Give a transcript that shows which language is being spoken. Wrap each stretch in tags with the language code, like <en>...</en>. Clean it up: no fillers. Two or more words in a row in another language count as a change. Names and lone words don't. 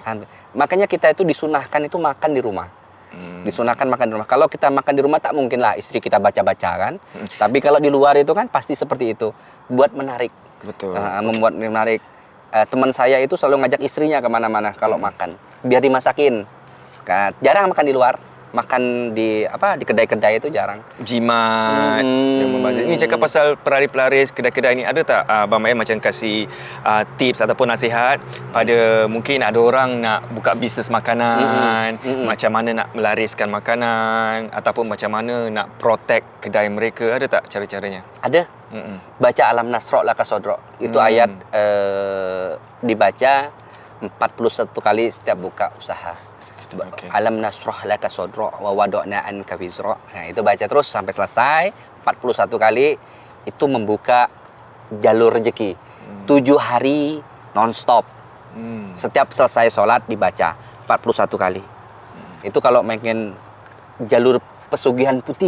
<id>Makanya kita itu disunahkan itu makan di rumah. Disunahkan makan di rumah. Kalau kita makan di rumah tak mungkin lah istri kita baca-baca kan. Tapi kalau di luar itu kan pasti seperti itu. Buat menarik. Betul. Membuat menarik. Teman saya itu selalu ngajak istrinya kemana-mana kalau makan. Biar dimasakin. Jarang makan di luar. Makan di kedai-kedai itu jarang.</id> <ms>Jimat yang membazir. Ini cakap pasal pelaris-pelaris kedai-kedai ni, ada tak Abang Mael macam kasih tips ataupun nasihat pada mungkin ada orang nak buka bisnes makanan, macam mana nak melariskan makanan ataupun macam mana nak protect kedai mereka, ada tak cara-caranya?</ms> <id>Ada. Baca</id> <ar>ألم نشرح لك صدرك.</ar> <id>Itu ayat dibaca 41 kali setiap buka usaha.</id> <ms>Okay.</ms> <ar>ألم نشرح لك صدرك ووضعنا عنك وزرك.</ar> <id>Nah, itu baca terus sampai selesai 41 kali. Itu membuka jalur rezeki. 7 hari non-stop. Setiap selesai sholat dibaca 41 kali. Itu kalau pengen jalur pesugihan putih.</id>